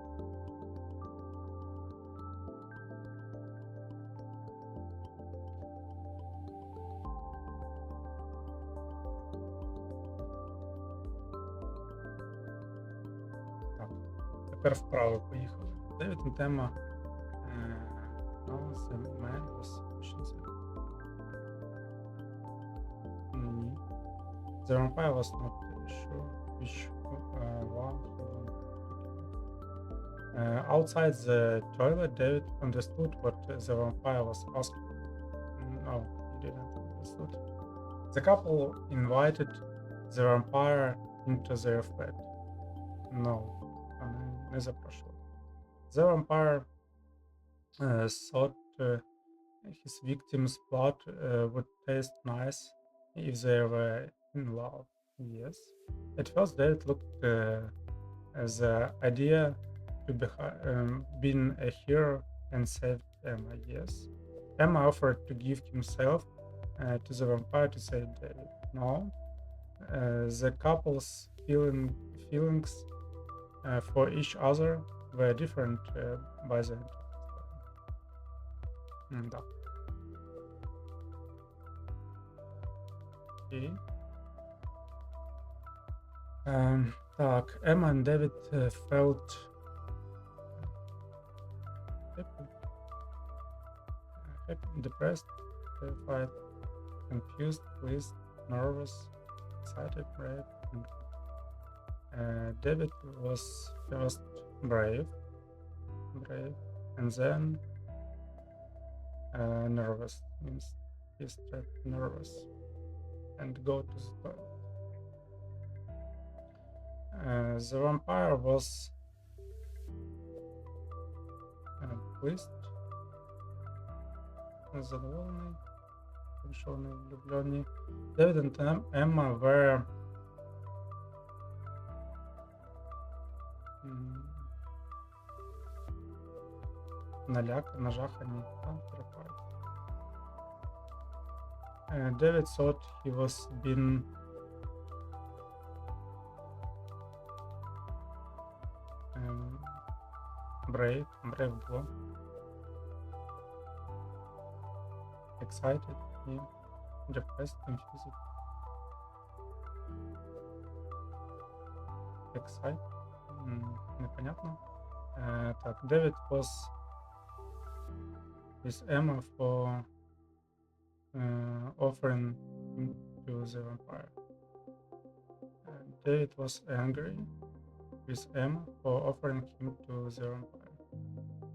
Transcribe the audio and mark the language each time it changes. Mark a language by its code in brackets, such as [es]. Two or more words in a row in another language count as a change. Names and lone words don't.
[uk] Тепер вправо поїхали. Дев'ята тема. [en] The man was ні. The vampire was not sure which one. Outside the toilet, David understood what the vampire was asking. No, he didn't understood. The couple invited the vampire into their flat. No. [uk] Не запрошував. [en] The vampire thought his victim's blood would taste nice if they were in love. Yes. At first, David looked at the idea to being a hero and saved Emma. Yes. Emma offered to give himself to the vampire to save David. No. The couple's feelings for each other were different by the end. [ru] Да. Окей. [uk] Так, [en] Emma and David felt happy, depressed, terrified, confused, pleased, nervous, excited, brave, and David was first brave, and then nervous, means he started nervous and go to the toilet. The vampire was pleased, [uk] задоволений, що вони влюблені. [en] David and Emma were [uk] нажахані та [en] terrified. David thought he was being brave було. Excited і depressed, confused. Excited. [ru] Непонятно. [uk] Так, [en] David was with Emma for offering him to the vampire. David was angry with Emma for offering him to the vampire.